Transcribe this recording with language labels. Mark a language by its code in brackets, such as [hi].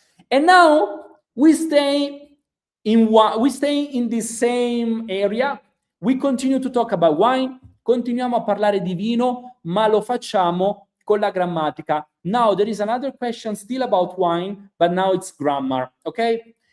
[en] And now we stay in the same area. We continue to talk about wine. [it] Continuiamo a parlare di vino, ma lo facciamo con la grammatica. [en] Now there is another question still about wine, but now it's grammar, ok?